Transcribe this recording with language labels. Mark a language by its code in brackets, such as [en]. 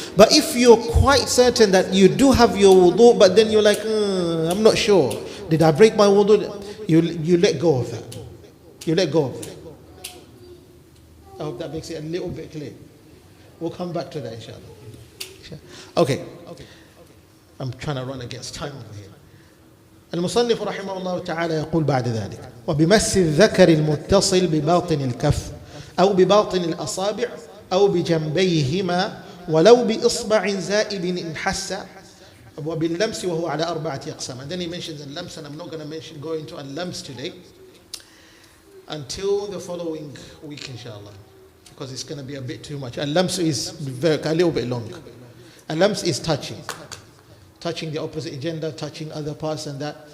[en] But if you're quite certain that you do have your wudu, but then you're like, I'm not sure, did I break my wudu? You let go of that. You let go of that. I hope that makes it a little bit clear. We'll come back to that inshallah. Okay. I'm trying to run against time over here. [ar] المصنف رحمه الله تعالى يقول بعد ذلك وبمس الذكر المتصل بباطن الكف أو بباطن الأصابع أو بجنبيهما ولو بإصبع زائد إن حس وباللمس وهو على 4 أقسام. [en] And then he mentions اللمس, and I'm not going to go into اللمس today until the following week inshallah, because it's going to be a bit too much. اللمس is a little bit long. اللمس is touching the opposite gender, touching other parts and that.